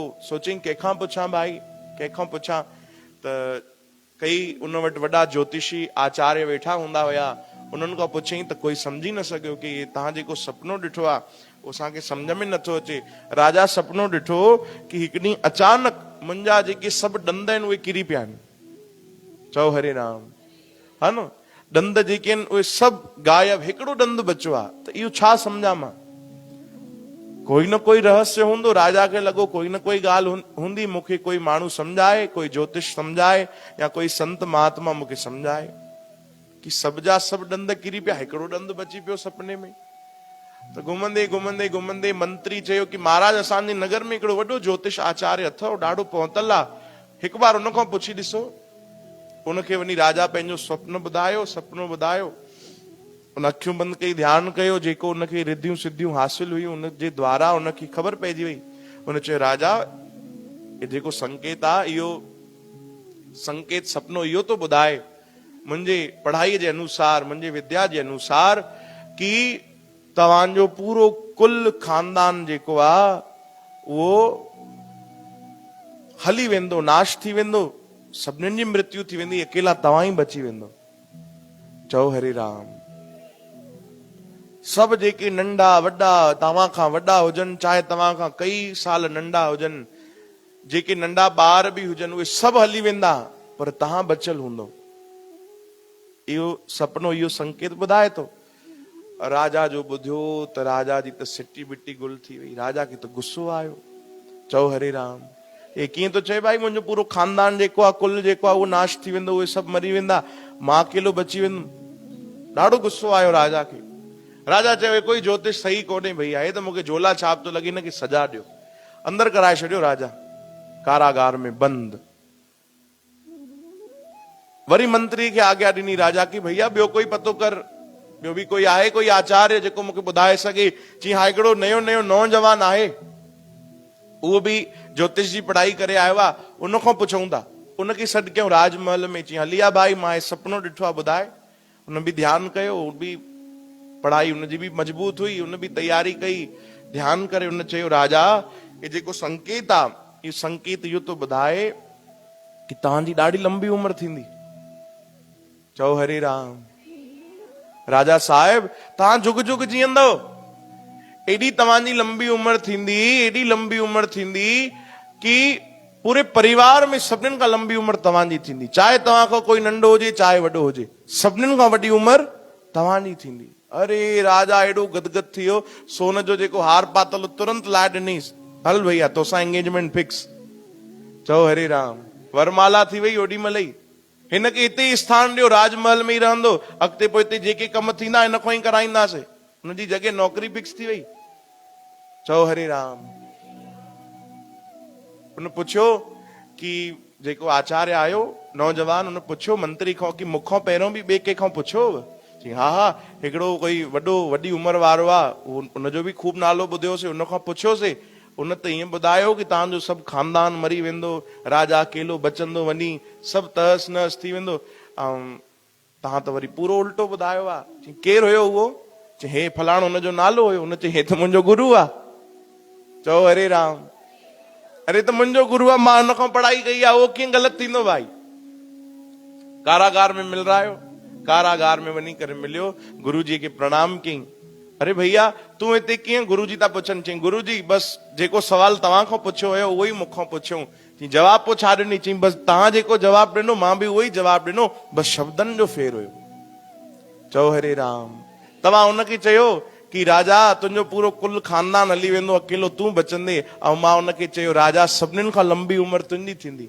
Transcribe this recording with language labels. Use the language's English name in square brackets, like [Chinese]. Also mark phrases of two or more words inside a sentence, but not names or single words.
[Sindhi] सोचई कंहिंखां पुछां भाई, कंहिंखां पुछां? त कई उन वटि वॾा ज्योतिषी आचार्य वेठा हूंदा हुया, उन्हनि खां पुछई त कोई सम्झी न सघियो कि तव्हां जेको सपनो ॾिठो आहे उहो असांखे सम्झ में नथो अचे। राजा सपनो ॾिठो कि हिकु ॾींहुं अचानक मुंहिंजा जेके सभु ॾंद आहिनि उहे किरी पिया आहिनि। चओ हरे राम, हा न? ॾंद जेके आहिनि उहे सभु गायब, हिकिड़ो ॾंद बचियो आहे। त इहो छा सम्झां मां? कोई न कोई रहस्य हूंदो। राजा खे लॻो कोई न कोई ॻाल्हि हूंदी, मूंखे कोई माण्हू सम्झाए, कोई ज्योतिष सम्झाए या कोई संत महात्मा मूंखे सम्झाए कि सभ जा सभु ॾंद किरी पिया, हिकिड़ो ॾंद बची पियो सपने में। त घुमंदे घुमंदे घुमंदे मंत्री चयो कि महाराज असांजे नगर में हिकिड़ो वॾो ज्योतिष आचार्य अथव, ॾाढो पहुतल आहे, हिकु बार उन खां पुछी ॾिसो। उनखे वञी राजा पंहिंजो सुपनो ॿुधायो, सपनो ॿुधायो। उन अखियूं बंदि कई, ध्यानु कयो, जेको उनखे रिधियूं सिद्धियूं हासिल हुयूं उनजे द्वारा उनखे ख़बर पइजी वई। उन चयो राजा जेको संकेत आहे, इहो संकेत सपनो इहो तो ॿुधाए मुंहिंजे पढ़ाईअ जे अनुसार, मुंहिंजे विद्या जे अनुसार, कि तव्हांजो पूरो कुल खानदान जेको आहे उहो हली वेंदो, नाश थी वेंदो, सभिनीनि जी मृत्यु थी वेंदी, अकेला तव्हां ई बची वेंदो। चओ हरे राम। सभु जेके नंढा वॾा, तव्हां खां वॾा हुजनि, चाहे तव्हां खां कई साल नंढा हुजनि, जेके नंढा ॿार बि हुजनि, उहे सभु हली वेंदा, पर तव्हां बचियल हूंदो। इहो सपनो इहो संकेत ॿुधाए थो। राजा जो ॿुधियो त राजा जी त सिटी बिटी गुल थी वई, राजा खे त गुस्सो आयो। चओ हरे राम, हे कीअं थो चए भाई मुंहिंजो पूरो खानदान जेको आहे, कुल जेको आहे उहो नाश थी वेंदो, उहे सभु मरी वेंदा, मां अकेलो बची वेंदुमि। ॾाढो गुस्सो आयो राजा खे। राजा चयो कोई ज्योतिष सही कोन्हे भैया, हे त मूंखे झोला छाप थो लॻे, हिनखे सजा ॾियो। अंदर कराए छॾियो राजा, कारागार में बंद। वरी मंत्री खे आज्ञा ॾिनी राजा की भैया ॿियो कोई पतो कर, ॿियो बि कोई आहे कोई आचार्य जेको मूंखे ॿुधाए सघे। चई हा हिकिड़ो नयो नयो नौजवान आहे, उहो बि ज्योतिष जी पढ़ाई करे आयो आहे, उन खां पुछूं था। उनखे सॾु कयूं राजमहल में। चई हली आ भाई, मां सपनो ॾिठो आहे, ॿुधाए। उन बि ध्यानु कयो, उन बि पढ़ाई उनजी बि मजबूत हुई, उन बि तैयारी कई, ध्यानु करे उन चयो राजा ये जेको संकेत आहे, इहो संकेत इहो थो ॿुधाए कि तव्हांजी ॾाढी लंबी उमिरि थींदी। चओ हरे राम। राजा साहिब तव्हां जुग जुग जीअंदव, एॾी तव्हांजी लंबी उमिरि थींदी, एॾी लंबी उमिरि थींदी कि पूरे परिवार में सभिनीनि खां लंबी उमिरि तव्हांजी थींदी। चाहे तव्हां खां कोई नंढो हुजे चाहे वॾो हुजे, सभिनीनि खां वॾी उमिरि तव्हांजी थींदी। अरे राजा एॾो गदगद थी वियो, सोन जो जेको हार पातल तुरंत लाइ ॾिनीस, हल भैया तोसां [English] engagement fix. [Sindhi] चओ हरे राम। वरमाला थी वई ओॾी महिल ई। हिनखे हिते ई स्थान ॾियो, राजमहल में ई रहंदो, अॻिते पोइ हिते जेके कम थींदा हिन खां ई कराईंदासीं। हुनजी जॻह नौकरी फिक्स थी वई। चओ हरे राम। उन पुछियो कि जेको आचार्य आयो नौजवान, उन पुछियो मंत्री खां कि मूंखां पहिरियों बि ॿिए कंहिंखां पुछियो? चई हा हा, हिकिड़ो कोई वॾी उमिरि वारो आहे, उनजो बि खूब नालो ॿुधियोसीं, उन खां पुछियोसीं। उन त ईअं ॿुधायो कि तव्हांजो सभु खानदान मरी वेंदो, राजा अकेलो बचंदो वञी, सभु तहस नहस थी वेंदो। ऐं तव्हां त वरी पूरो उल्टो ॿुधायो आहे। चई केरु हुयो उहो? चई हे फलाणो हुनजो नालो हुयो। उन चई हे त मुंहिंजो गुरु आहे। चओ हरे राम। अरे त मुंहिंजो गुरु आहे, मां हुन खां पढ़ाई कई आहे, उहो कीअं ग़लति थींदो भाई? कारागार में [Hindi] मिल रहा [Sindhi] आहियो, कारागार में वञी करे मिलियो, गुरु जी खे प्रणाम कई। अरे भैया तूं हिते कीअं? गुरु जी था पुछनि। चई गुरु जी बसि जेको सवाल तव्हां खां पुछियो हुयो उहो ई मूंखां पुछियो। चई जवाबु पोइ छा ॾिनी? चई बसि तव्हां जेको जवाबु ॾिनो मां बि उहो ई जवाबु ॾिनो, बसि शब्दनि जो फेर हुयो। चओ हरे राम। तव्हां उनखे चयो कि राजा तुंहिंजो पूरो कुल खानदान हली वेंदो, अकेलो तूं बचंदे, ऐं मां उनखे चयो राजा सभिनीनि खां लंबी उमिरि तुंहिंजी थींदी।